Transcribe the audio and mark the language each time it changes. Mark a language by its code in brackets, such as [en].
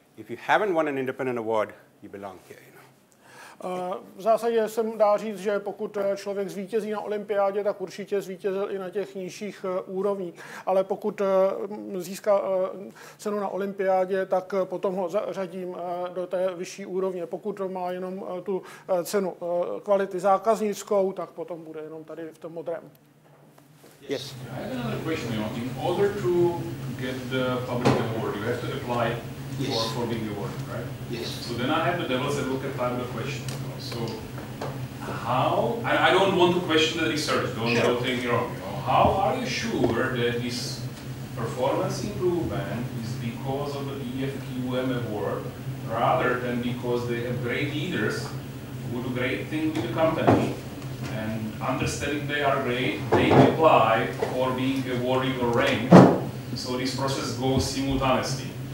[en] if you haven't won an independent award, you belong here. [cs] V zásadě se dá říct, že pokud člověk zvítězí na olympiádě, tak určitě zvítězil i na těch nižších úrovních. Ale pokud získá cenu na olympiádě, tak potom ho zařadím do té vyšší úrovně. Pokud má jenom tu cenu kvality zákaznickou, tak potom bude jenom tady v tom modrém. [en] Yes. I have another question. In order to get the public award, you have to apply for being awarded, right? Yes. So then I have the devil's advocate type of question. So how? I don't want to question the research. Don't take me wrong. How are you sure that this performance improvement is because of the EFQM award, rather than because they have great leaders who do great things with the company, and understanding they are great, they apply for being awarded or ranked, so this process goes simultaneously.